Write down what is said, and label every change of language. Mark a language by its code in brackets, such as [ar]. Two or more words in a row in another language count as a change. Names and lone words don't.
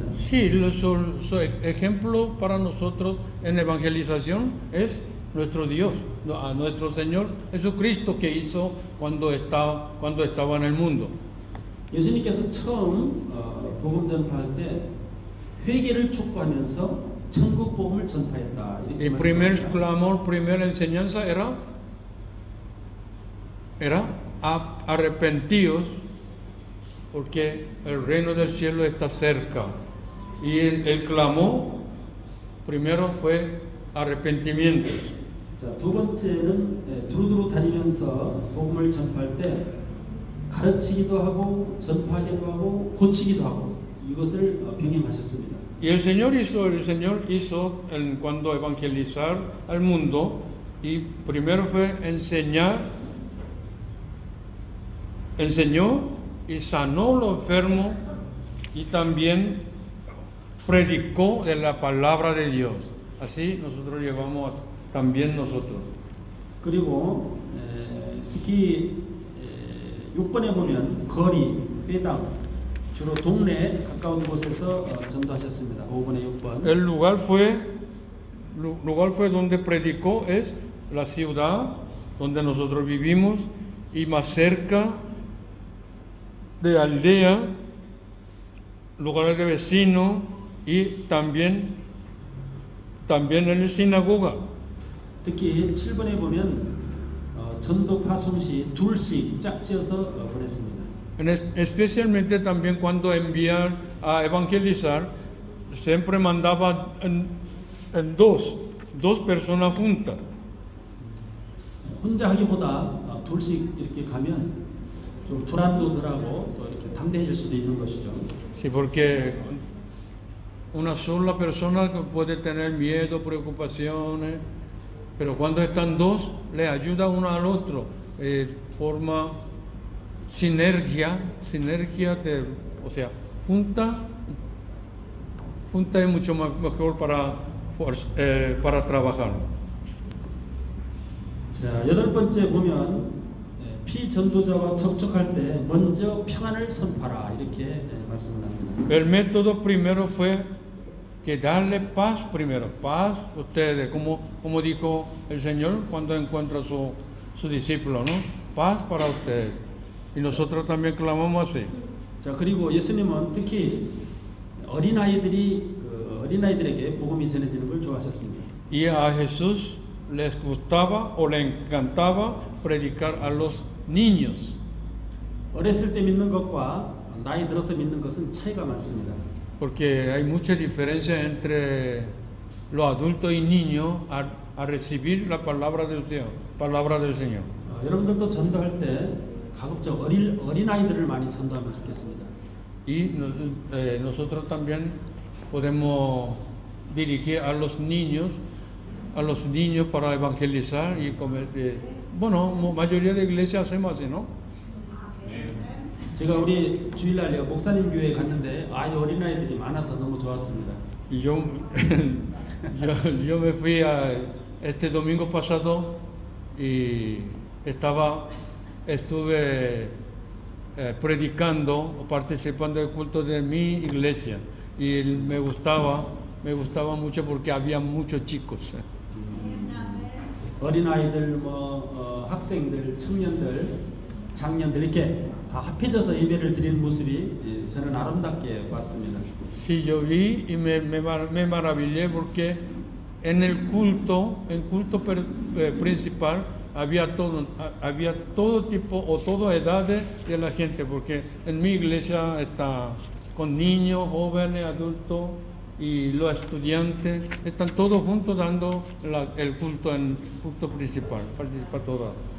[es] Sí, su ejemplo para nosotros en evangelización es nuestro Dios, a nuestro Señor Jesucristo que hizo cuando estaba en el mundo. [ko] 예수님께서 처음 복음 전파할 때 회개를 촉구하면서 천국 복음을 전파했다. 이렇게 [es] El primer [ko] 말씀합니다. [es] clamor, primera enseñanza era arrepentidos porque el reino del cielo está cerca. Y el clamor primero fue arrepentimientos. [ko] 자, 두 번째는 두루두루 다니면서 복음을 전파할 때 가르치기도 하고 전파하기도 하고 고치기도 하고 이것을 병행하셨습니다. [es] Y el Señor hizo cuando evangelizar al mundo, y primero fue enseñó y sanó a los enfermos, y también predicó de la palabra de Dios. Así nosotros llevamos también nosotros. [ko] 그리고 특히 6번에 보면 거리, 회당, 주로 동네 가까운 곳에서 전도하셨습니다. 5번에 6번. [es] El lugar fue donde predicó es la ciudad donde nosotros vivimos, y más cerca de aldea, lugares de vecinos, y también en la sinagoga. [ko] 특히 7번에 보면 전도 파송시 둘씩 짝지어서 보냈습니다. [es] Especialmente también cuando enviar a evangelizar, siempre mandaba en dos personas juntas. [ko] 혼자 하기보다 둘씩 이렇게 가면 좀 불안도 덜하고 또 이렇게 담대해질 수도 있는 것이죠. [es] Sí, porque una sola persona puede tener miedo, preocupaciones, pero cuando están dos, le ayuda uno al otro, forma sinergia, o sea, junta es mucho mejor para trabajar. [ko] 자, 8번째 보면 피전도자와 접촉할 때 먼저 평안을 선포하라 이렇게 말씀을 합니다. [es] El método primero fue que darle paz primero, paz a ustedes, como dijo el Señor cuando encuentra a su discípulo, ¿no? Paz para ustedes. Y nosotros también clamamos así. [ko] 자, 그리고 예수님은 특히 어린아이들에게 복음이 전해지는 걸 좋아하셨습니다. [es] Y a Jesús les gustaba o le encantaba predicar a los niños. [ko] 어렸을 때 믿는 것과 나이 들어서 믿는 것은 차이가 많습니다. [es] Porque hay mucha diferencia entre los adultos y niños a recibir la palabra del Señor. [ko] 여러분들도 전도할 때 가급적 어린아이들을 많이 전도하면 좋겠습니다. [es] Y nosotros también podemos dirigir a los niños para evangelizar y bueno, mayoría de iglesias hacemos así, ¿no? [ko] 제가 우리 주일날 목사님 교회에 갔는데 아주 어린아이들이 많아서 너무 좋았습니다. [es] Y yo me fui este domingo pasado y estuve predicando o participando del culto de mi iglesia, y me gustaba mucho porque había muchos chicos. [ko] 어린아이들, 학생들, 청년들, 장년들 이렇게 다 합해져서 예배를 드리는 모습이 저는 아름답게 봤습니다. [es] Sí, yo vi y me maravillé porque en el culto principal, había todo tipo o toda edades de la gente, porque en mi iglesia está con niños, jóvenes, adultos y los estudiantes, están todos juntos dando el culto en culto principal, participa toda.